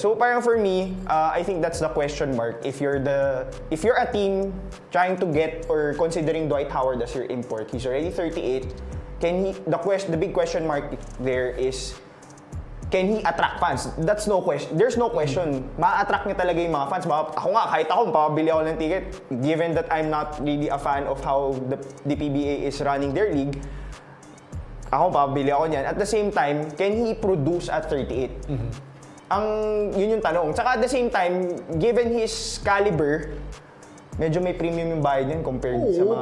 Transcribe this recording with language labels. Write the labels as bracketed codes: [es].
[en] So parang for me, I think that's the question mark. If you're a team trying to get or considering Dwight Howard as your import, he's already 38. The big question mark there is, can he attract fans? That's no question. There's no question. [tl] Ma-attract niya talaga yung mga fans. Ako nga, kahit ako, mapabili ako ng ticket. [en] Given that I'm not really a fan of how the PBA is running their league, [tl] ako, mapabili ako niyan. [en] At the same time, can he produce at 38? [tl] Yun yung tanong. Tsaka [en] at the same time, given his caliber, [tl] medyo may premium yung bayad niyan compared sa mga